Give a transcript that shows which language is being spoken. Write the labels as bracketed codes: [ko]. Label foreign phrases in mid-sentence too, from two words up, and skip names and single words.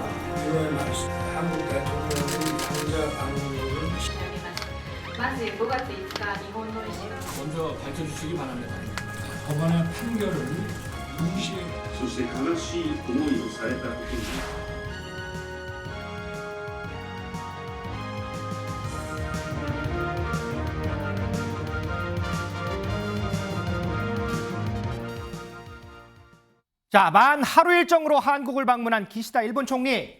[ko] 이번에 한국 대통령의 양자 방문은 [ja] まず5月5日、日本の維新 [ko] 먼저 밝혀주시기 바랍니다. 법원의 판결을 무시해 [ja] そして悲しい思いをされたことに [ko] 자, 만 하루 일정으로 한국을 방문한 기시다 일본 총리.